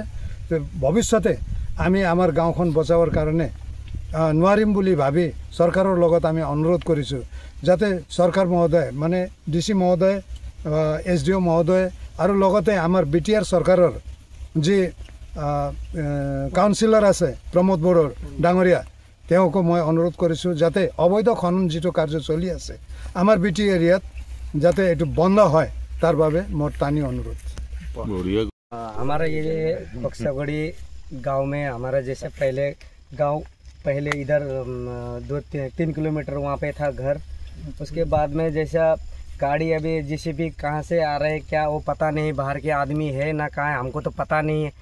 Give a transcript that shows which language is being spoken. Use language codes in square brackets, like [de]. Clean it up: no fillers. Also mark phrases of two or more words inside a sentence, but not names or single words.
[as] ভৱিষ্যতে আমি আমাৰ গাঁওখন বচাবৰ কাৰণে নোৱাৰিম বুলি ভাবি চৰকাৰৰ লগত আমি অনুৰোধ কৰিছোঁ, যাতে চৰকাৰ মহোদয় মানে DC মহোদয়, SDO মহোদয় আৰু লগতে আমাৰ বিটিআৰ চৰকাৰৰ যি কাউন্সিলৰ আছে প্ৰমোদ বড়ো ডাঙৰীয়া, তেওঁকো মই অনুৰোধ কৰিছোঁ যাতে অবৈধ খনন যিটো কাৰ্য চলি আছে আমাৰ বিটি এৰিয়াত যাতে এইটো বন্ধ হয়, তাৰ বাবে মোৰ টানি অনুৰোধ। [hi] हमारा ये खक्सागुड़ी गांव में हमारा जैसे पहले इधर 2-3 किलोमीटर वहाँ पे था घर। उसके बाद में जैसा गाड़ी अभी जेसीबी कहाँ से आ रहे क्या वो पता नहीं, बाहर के आदमी है ना कहाँ है हमको तो पता नहीं है।